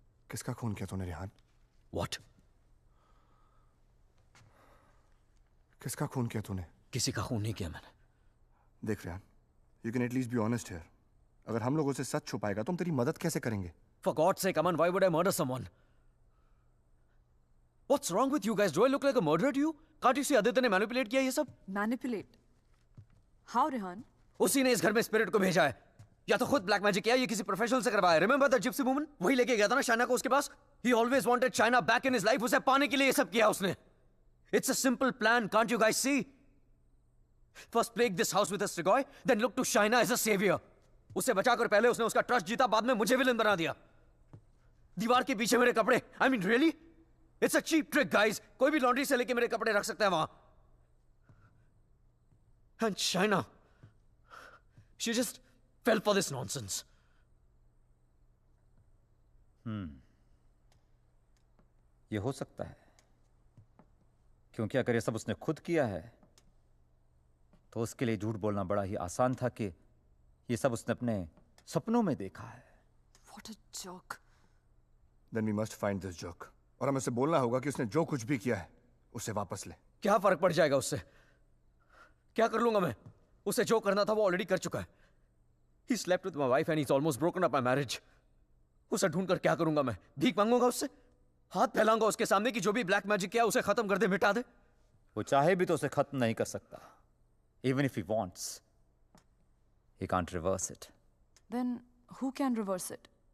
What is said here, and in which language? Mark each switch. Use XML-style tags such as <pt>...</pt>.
<hi>किसका खून किया तूने रिहान?</hi> <en>What?</en> <hi>किसका खून किया तूने? किसी का खून नहीं किया मैंने. देख</hi> <en>Rihan, you can at least be honest here.</en> <hi>अगर हम लोगों से सच छुपाएगा तो हम तेरी मदद कैसे करेंगे?</hi> <en>For God's sake, Aman, why would I murder someone? What's wrong with you guys? Do I look like a murderer to you? Can't you see Aditya ने manipulate</en> <hi>किया ये सब?</hi> <en>Manipulate? How, Rehan?</en> <hi>उसी ने इस घर में स्पिरिट को भेजा है. या तो खुद ब्लैक मैजिक किया या किसी प्रोफेशनल से करवाया.</hi> <en>Remember that gypsy woman?</en> <hi>वही लेके गया था ना शाइना को उसके पास.</hi> <en>He always wanted Shaina back in his life.</en> <hi>उसे पाने के लिए ये सब किया उसने.</hi> <en>It's a simple plan. Can't you guys see? First plague this house with a Strigoi, then look to Shaina as a savior.</en> <hi>उसे बचाकर पहले उसने उसका ट्रस्ट जीता, बाद में मुझे विलन बना दिया. दीवार के पीछे मेरे कपड़े.</hi> <en>I mean, really? It's a cheap trick, guys.</en> <hi>कोई भी लॉन्ड्री से लेके मेरे कपड़े रख सकता है वहां.</hi> <en>And Shaina, she just fell for this nonsense.</en> <hi>ये हो सकता है, क्योंकि अगर ये सब उसने खुद किया है तो उसके लिए झूठ बोलना बड़ा ही आसान था कि ये सब उसने अपने सपनों में देखा है.</hi> <en>What a joke. Then we must find this joke.</en> <hi>और हमें उसे बोलना होगा कि उसने जो कुछ भी किया है उसे वापस ले. क्या फर्क पड़ जाएगा उससे? क्या कर लूंगा मैं? उसे जो करना था वो ऑलरेडी कर चुका है.</hi> <en>He slept with my wife and he's almost broken up my marriage.</en> <hi>उसे ढूंढकर क्या करूंगा मैं? भीख मांगूंगा उससे? हाथ फैलाऊंगा उसके सामने कि जो भी ब्लैक मैजिक किया उसे खत्म कर दे, मिटा दे? वो चाहे भी तो उसे खत्म नहीं कर सकता.</hi> <en>Even if he wants, he can't reverse it. Then who can reverse it?</en>